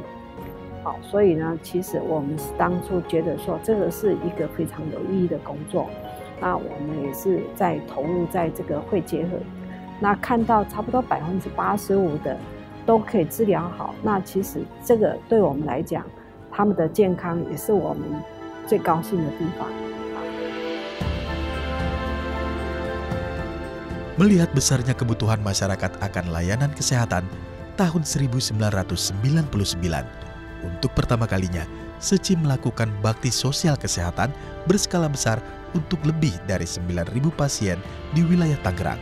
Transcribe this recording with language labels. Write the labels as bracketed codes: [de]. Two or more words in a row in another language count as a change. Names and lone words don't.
[zh] 好，所以呢，其实我们当初觉得说这个是一个非常有意义的工作。那我们也是在投入在这个会结核，那看到差不多85%的都可以治疗好。那其实这个对我们来讲，他们的健康也是我们最高兴的地方。 [id] Melihat besarnya kebutuhan masyarakat akan layanan kesehatan tahun 1999, untuk pertama kalinya Seci melakukan bakti sosial kesehatan berskala besar untuk lebih dari 9.000 pasien di wilayah Tangerang.